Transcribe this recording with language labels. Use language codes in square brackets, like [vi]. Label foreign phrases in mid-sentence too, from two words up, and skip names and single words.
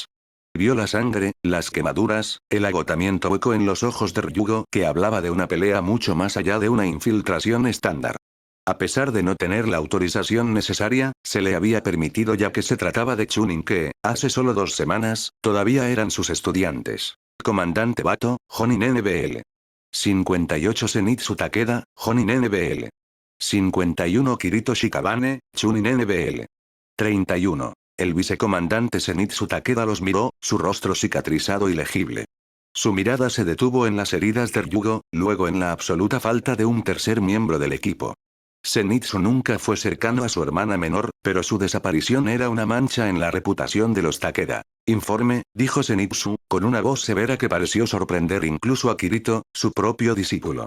[es] Vio la sangre, las quemaduras, el agotamiento hueco en los ojos de Ryugo, que hablaba de una pelea mucho más allá de una infiltración estándar. A pesar de no tener la autorización necesaria, se le había permitido ya que se trataba de Chunin que, hace solo 2 semanas, todavía eran sus estudiantes. Comandante Bato, Jonin NBL. 58 Zenitsu Takeda, Jonin NBL. 51 Kirito Shikabane, Chunin NBL. 31. El vicecomandante Zenitsu Takeda los miró, su rostro cicatrizado y legible. Su mirada se detuvo en las heridas de Ryugo, luego en la absoluta falta de un tercer miembro del equipo. Zenitsu nunca fue cercano a su hermana menor, pero su desaparición era una mancha en la reputación de los Takeda. Informe, dijo Zenitsu, con una voz severa que pareció sorprender incluso a Kirito, su propio discípulo.